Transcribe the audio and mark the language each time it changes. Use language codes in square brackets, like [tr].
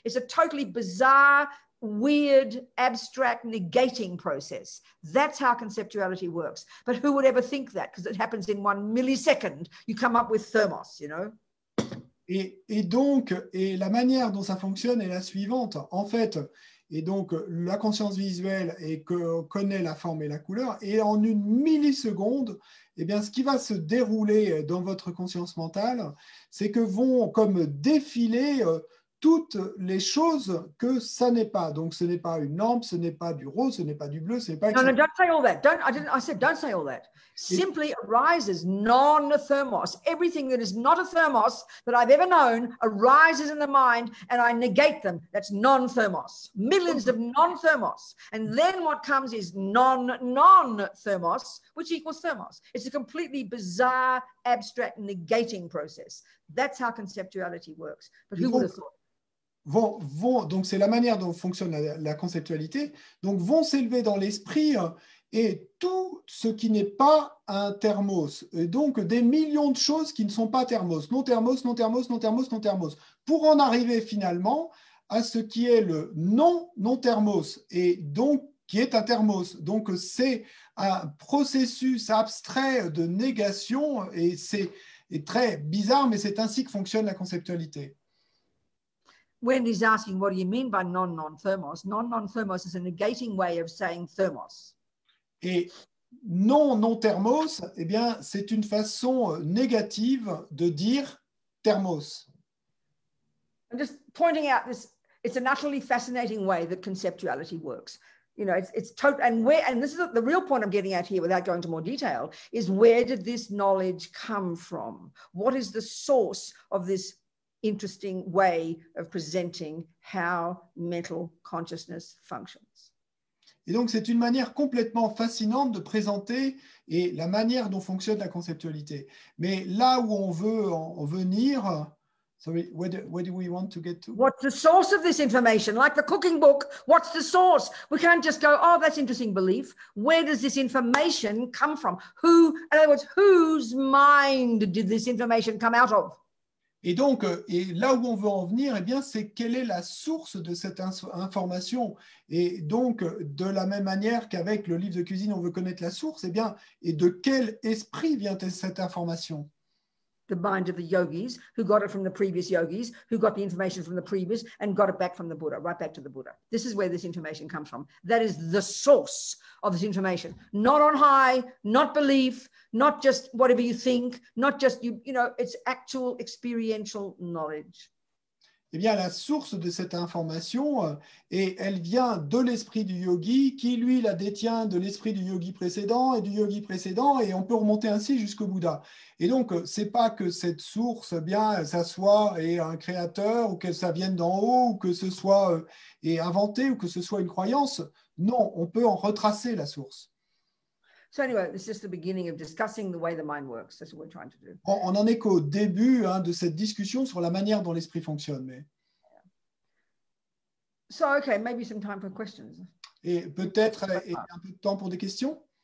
[en] It's a totally bizarre, weird, abstract negating process. That's how conceptuality works. But who would ever think that? Because it happens in 1 millisecond. You come up with thermos, you know. [fr] Et donc, la manière dont ça fonctionne est la suivante. En fait, et donc la conscience visuelle connaît la forme et la couleur, et en 1 milliseconde, eh bien, ce qui va se dérouler dans votre conscience mentale, c'est que vont comme défiler toutes les choses que ça n'est pas. Donc, ce n'est pas une lampe, ce n'est pas du rose, ce n'est pas du bleu, ce n'est pas... [en] No, don't say all that. I said don't say all that. Simply arises non-thermos. Everything that is not a thermos that I've ever known arises in the mind and I negate them. That's non-thermos. Millions of non-thermos. And then what comes is non-thermos, which equals thermos. It's a completely bizarre, abstract negating process. That's how conceptuality works. But who would have thought? [fr] Donc c'est la manière dont fonctionne la conceptualité, donc vont s'élever dans l'esprit et tout ce qui n'est pas un thermos, et donc des millions de choses qui ne sont pas thermos, non thermos, non thermos, non thermos, non thermos, pour en arriver finalement à ce qui est le non thermos, et donc qui est un thermos. Donc c'est un processus abstrait de négation, et c'est très bizarre, mais c'est ainsi que fonctionne la conceptualité. [en] Wendy's asking, what do you mean by non-thermos? Non-thermos is a negating way of saying thermos. [fr] Et non thermos, eh bien, c'est une façon négative de dire thermos. [en] I'm just pointing out this. It's an utterly fascinating way that conceptuality works. You know, it's total, and this is the real point I'm getting at here without going into more detail, is where did this knowledge come from? What is the source of this interesting way of presenting how mental consciousness functions? [fr] Et donc, c'est une manière complètement fascinante de présenter et la manière dont fonctionne la conceptualité. Mais là où on veut en venir, [en] sorry, where do we want to get to? What's the source of this information? Like the cooking book, what's the source? We can't just go, oh, that's interesting belief. Where does this information come from? Who, in other words, whose mind did this information come out of? [fr] Et donc, et là où on veut en venir, eh bien, c'est quelle est la source de cette information. Et donc, de la même manière qu'avec le livre de cuisine, on veut connaître la source, eh bien, et de quel esprit vient cette information? [en] The mind of the yogis, who got it from the previous yogis, who got the information from the previous and got it back from the Buddha, right back to the Buddha. This is where this information comes from. That is the source of this information. Not on high, not belief, not just whatever you think, not just, you know, it's actual experiential knowledge. [fr] Eh bien, la source de cette information, et elle vient de l'esprit du yogi, qui, lui, la détient de l'esprit du yogi précédent et du yogi précédent, et on peut remonter ainsi jusqu'au Bouddha. Et donc, ce n'est pas que cette source, eh bien, ça soit un créateur, ou que ça vienne d'en haut, ou que ce soit inventé, ou que ce soit une croyance. Non, on peut en retracer la source. [en] So anyway, it's just the beginning of discussing the way the mind works. That's what we're trying to do. [fr] On en est qu'au début de cette discussion sur la manière dont l'esprit fonctionne. Mais... [en] So, okay, maybe some time for questions. [fr] Et peut-être un peu de temps pour des questions.